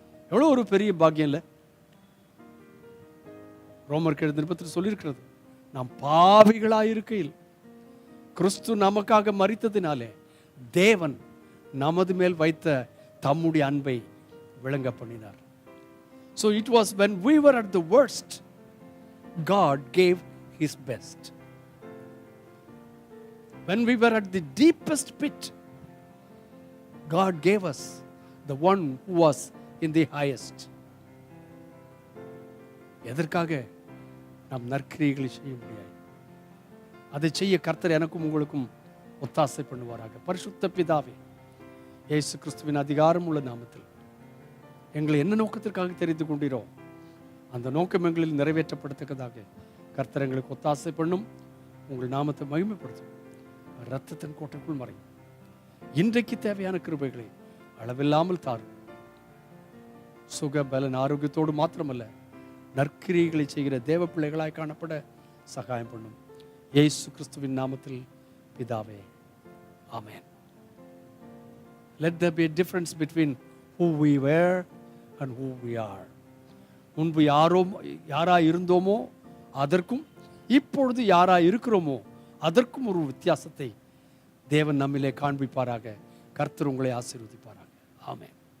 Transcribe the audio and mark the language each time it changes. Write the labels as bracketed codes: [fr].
[ta] எவ்வளவு ஒரு பெரிய பாக்கியம் இல்லை? ரோமருக்கு எழுதின நிருபத்தில் சொல்லியிருக்கிறது, நாம் பாவிகளாயிருக்கையில் கிறிஸ்து நமக்காக மரித்ததினாலே தேவன் நமது மேல் வைத்த தம்முடைய அன்பை விளங்க பண்ணினார். [en] So it was when we were at the worst, God gave his best. When we were at the deepest pit, God gave us the one who was in the highest. [ta] எதற்காக? நாம் நற்கிரியைகளை செய்ய முடியாது. அதை செய்ய கர்த்தர் எனக்கும் உங்களுக்கும் ஒத்தாசை பண்ணுவாராக. பரிசுத்த பிதாவே, இயேசு கிறிஸ்துவின் அதிகாரம் உள்ள நாமத்தில் எங்களை என்ன நோக்கத்திற்காக தெரிந்து கொண்டீரோ அந்த நோக்கம் எங்களில் நிறைவேற்றப்படத்தக்கதாக கர்த்தர் எங்களுக்கு ஒத்தாசை பண்ணும். உங்கள் நாமத்தை மகிமைப்படுத்தும். இரத்தத்தின் கோட்டைக்குள் மறையும். இன்றைக்கு தேவையான கிருபைகளை அளவில்லாமல் தாரும். சுக பலன் ஆரோக்கியத்தோடு மாத்திரமல்ல, நற்கிரியைகளை செய்கிற தேவ பிள்ளைகளாய் காணப்பட சகாயம் பண்ணும். இயேசு கிறிஸ்துவின் நாமத்தில் பிதாவே, ஆமென். [en] Let there be a difference between who we were and who we are. [ta] முன்பு யாராய் இருந்தோமோ அதற்கும் இப்பொழுது யாராய் இருக்கிறோமோ அதற்கும் ஒரு வித்தியாசத்தை தேவன் நம்மிலே காண்பிப்பாராக. கர்த்தர் உங்களை ஆசீர்வதிப்பாராக. ஆமென்.